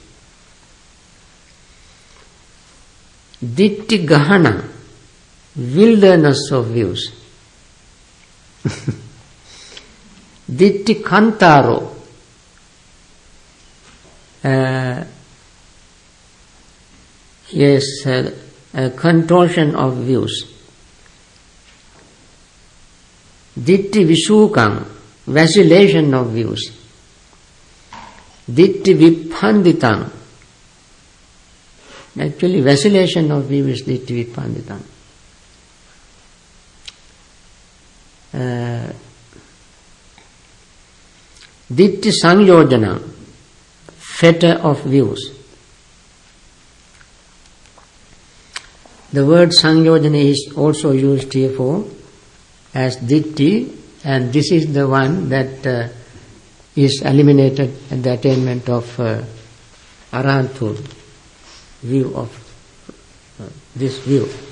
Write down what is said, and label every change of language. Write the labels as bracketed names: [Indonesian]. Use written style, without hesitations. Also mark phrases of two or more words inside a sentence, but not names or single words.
[Pali] Ditti gahana, [English] wilderness of views. [Pali] Ditti kantaro, [English] a contortion of views. [Pali] Ditti visukang, [English] vacillation of views. [Pali] Ditti vipanditang. [English] Actually, vacillation of view is [Pali] ditti vipanditang. Ditti sangyojana, [English] fetter of views. The word sangyojana is also used here for as ditti, and this is the one that is eliminated at the attainment of arahanthood, view of this view.